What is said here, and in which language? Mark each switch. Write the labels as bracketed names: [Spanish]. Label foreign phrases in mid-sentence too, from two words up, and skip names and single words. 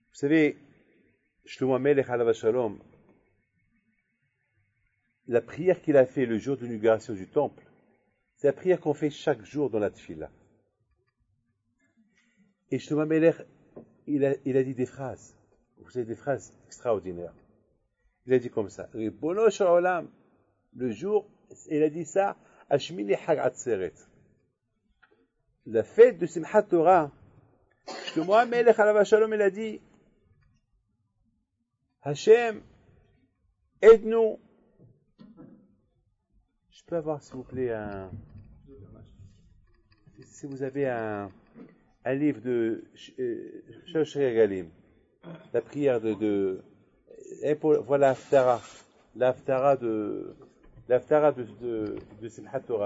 [French] savez, [Hebrew] שלמה המלך עליו השלום, [French] la prière qu'il a fait le jour de l'inauguration du temple, c'est la prière qu'on fait chaque jour dans la tefila. Et Shlomo HaMelech, il a dit des phrases. Vous savez, des phrases extraordinaires. Il a dit comme ça, [Hebrew] ריבונו של עולם, [French] le jour, il a dit ça, Ashmini Hag Atzeret. La fête de Simchat Torah, Shlomo HaMelech [Hebrew] עליו השלום, [French] il a dit, Hachem, aide-nous. Je peux avoir, s'il vous plaît, si vous avez un livre de [Hebrew] שלוש רגלים, [French] la prière voilà l'Haftara de Simchat Torah.